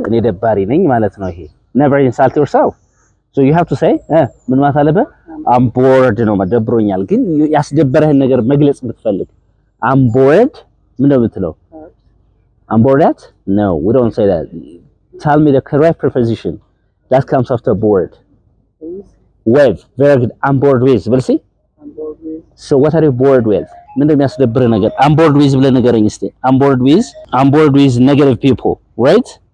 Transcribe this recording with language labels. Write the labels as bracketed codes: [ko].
[am] እኔ ደባሪ ነኝ ማለት ነው ይሄ። [en] Never insult yourself. So you have to say [am] ምን ማለት አለበት? [en] I'm bored [am] ነው ደብሮኛል። ግን ያስደበረህን ነገር መግለጽ ብትፈልግ I'm bored ምን ነው የምትለው? [en] I'm bored at? No, we don't say that. Tell me the correct preposition that comes after bored. With. Very good. I'm bored with. Will see? I'm bored with. So what are you bored with? [am] ምን እንደሚያስደብር ነገር I'm bored with ብለህ ንገረኝ እስቲ። [en] I'm bored with negative people, right?